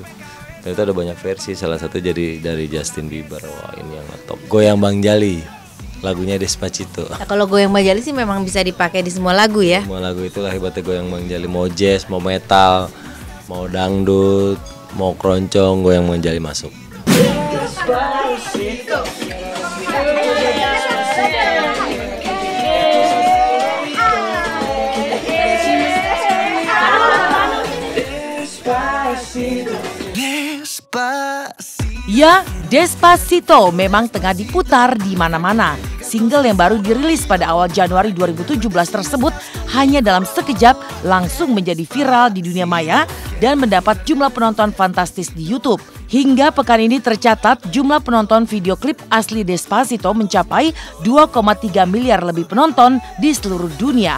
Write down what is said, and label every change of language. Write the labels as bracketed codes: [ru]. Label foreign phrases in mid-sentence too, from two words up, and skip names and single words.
[id] Ternyata ada banyak versi, salah satu jadi dari Justin Bieber. Wah ini yang top. Goyang Bang Jali, lagunya Despacito. Nah, kalau goyang Bang Jali sih memang bisa dipakai di semua lagu ya. Semua lagu itulah hebatnya goyang Bang Jali. Mau jazz, mau metal, mau dangdut, mau keroncong, goyang Bang Jali masuk. Despacito. Ya, Despacito memang tengah diputar di mana-mana. Single yang baru dirilis pada awal Januari 2017 tersebut hanya dalam sekejap langsung menjadi viral di dunia maya dan mendapat jumlah penonton fantastis di YouTube. Hingga pekan ini tercatat jumlah penonton video klip asli Despacito mencapai 2,3 miliar lebih penonton di seluruh dunia.